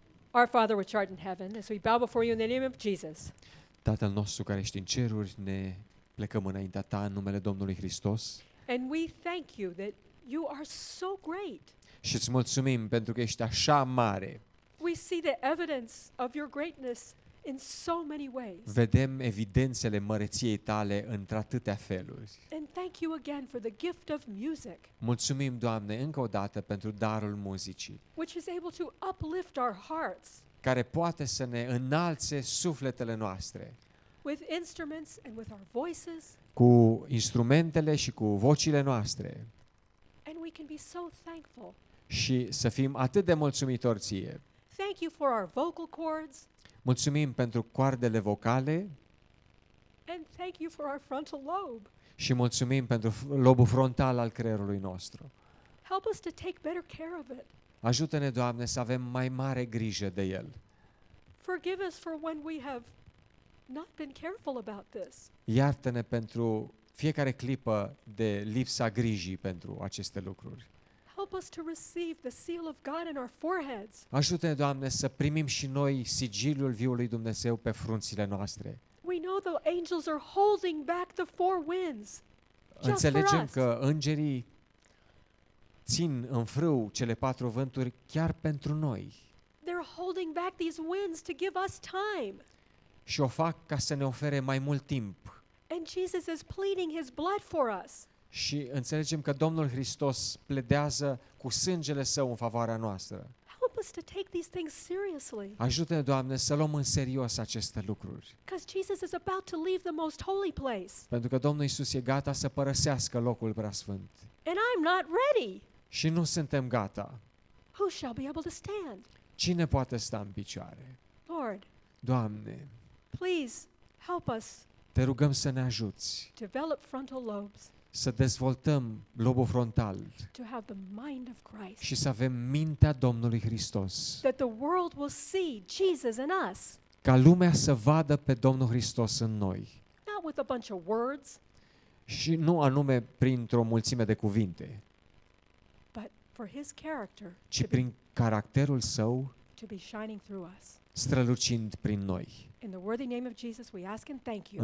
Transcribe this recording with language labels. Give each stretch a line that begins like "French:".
English: Our Father which art in heaven, as we bow before you in the name of Jesus,
Romanian: Tatăl nostru care ești în ceruri, ne plecăm înaintea ta în numele Domnului Hristos
English: and we thank you that you are so great.
Romanian: și îți mulțumim pentru că ești așa mare.
English: We see the evidence of your greatness in so many ways.
Romanian: Vedem evidențele măreției tale într-atâtea feluri.
English: And thank you again for the gift of music,
Romanian: Mulțumim, Doamne, încă o dată pentru darul muzicii,
English: which is able to uplift our hearts
Romanian: care poate să ne înalțe sufletele noastre
English: with instruments and with our voices,
Romanian: cu instrumentele și cu vocile noastre
English: and we can be so thankful.
Romanian: și să fim atât de mulțumitori ție.
English: Thank you for our vocal cords,
Romanian: Mulțumim pentru coardele vocale
English: and thank you for our frontal lobe.
Romanian: și mulțumim pentru lobul frontal al creierului nostru.
English: Help us to take better care of it.
Romanian: Ajută-ne, Doamne, să avem mai mare grijă de el.
English: Forgive us for when we have not been careful about this.
Romanian: Iartă-ne pentru fiecare clipă de lipsa grijii pentru aceste lucruri.
English: Help us to receive the seal of God in our foreheads.
Romanian: Ajută-ne, Doamne, să primim și noi sigiliul viului Dumnezeu pe frunțile noastre.
English: We know the angels are holding back the four winds. Just for
Romanian: Înțelegem
English: us.
Romanian: că îngerii țin în frâu cele patru vânturi chiar pentru noi
English: They're holding back these winds to give us time.
Romanian: și o fac ca să ne ofere mai mult timp.
English: And Jesus is pleading his blood for us.
Romanian: Și înțelegem că Domnul Hristos pledează cu sângele Său în favoarea noastră.
English: Help us to take these things seriously.
Romanian: Ajută-ne, Doamne, să luăm în serios aceste lucruri.
English: Because Jesus is about to leave the most holy place.
Romanian: Pentru că Domnul Iisus e gata să părăsească locul preasfânt.
English: And I'm not ready.
Romanian: Și nu suntem gata.
English: Who shall be able to stand?
Romanian: Cine poate sta în picioare?
English: Lord,
Romanian: Doamne,
English: please help us
Romanian: te rugăm să ne ajuți
English: develop frontal lobes,
Romanian: să dezvoltăm lobul frontal
English: to have the mind of Christ.
Romanian: și să avem mintea Domnului Hristos.
English: That the world will see Jesus in us,
Romanian: Ca lumea să vadă pe Domnul Hristos în noi.
English: not with a bunch of words,
Romanian: Și nu anume printr-o mulțime de cuvinte,
English: but for his character
Romanian: ci prin caracterul Său
English: to be shining through us.
Romanian: strălucind prin noi.
English: In the worthy name of Jesus, we ask and thank you.